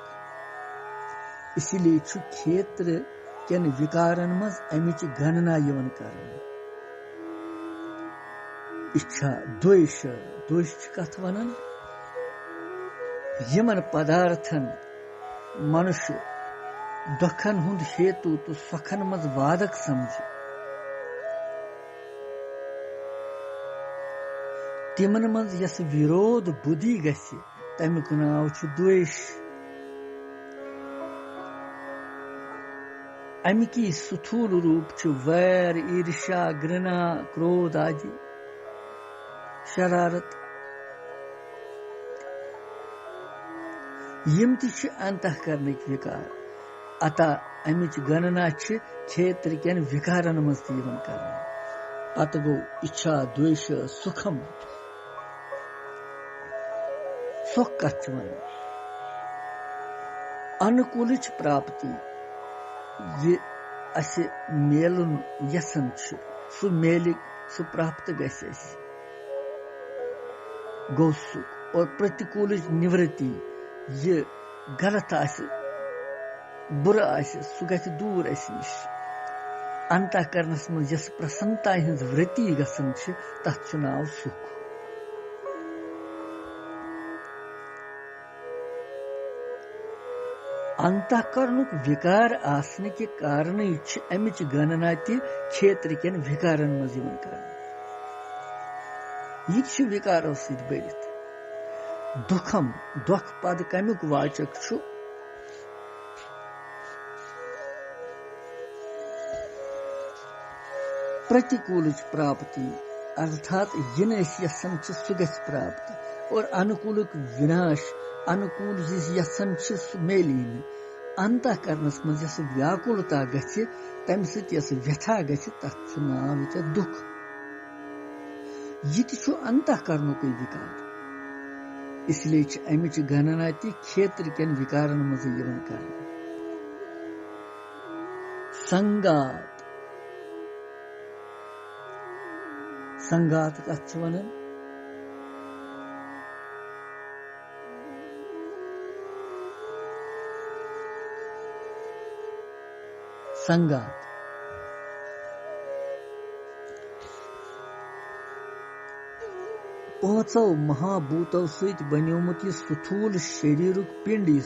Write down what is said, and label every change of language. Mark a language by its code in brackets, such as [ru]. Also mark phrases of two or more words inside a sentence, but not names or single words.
[ks] इसलिए क्षेत्र केन विकारन मज अमिच गणना यवन करन इच्छा द्वेष द्वेष कथ वनन यमन पदार्थन मनुष्य दुखन हुंद हेतु तो सुखन मज वादक समझ तिमन मज यस विरोध बुद्धि गछि तमिक नाव द्वेष अमिकी स्थूल रूप वैर ईर्ष्या घृणा क्रोध आदि शरारत यम ति अंतःकरणिक विकार अतः अमिच गणना क्षेत्र केन विकारन मज यवन करना पत गो इच्छा द्वेष सुखम सुख कथ अनुकूल प्राप्ति ये असे मेलन यसन सु मेलिक सु प्राप्त गो सुख और प्रतिकूल निवृत्ति ये गलत बुरा सु ग दूर नश अंतःकरणस मज यस प्रसन्नता हिंज वृत्ति गसन तथ नाव सुख अंतःकरणुक विकार आसने के कारण अमिच गणना क्षेत्र केन विकारन मज यवन करना यह विकारो सत बढ़ित दुखम दुख पद कमुक वाचक प्रतिकूल प्राप्ति अर्थात यन यसन सु गछ प्राप्ति और अनुकूलक विनाश अनुकूल यसन सु मेली अंतःकरणस मज यस व्याकुलता गछ तम सत व्यथा गछ तथ नाव दुख यह अंतःकरणुक विकार इसलिए अमिच गणना क्षेत्र केन विकारन मज यवन करना संगात संगात कथ वनन संगात पांचों महाभूतों सहित बन्योमुत यह स्थूल शरीरुक पिंड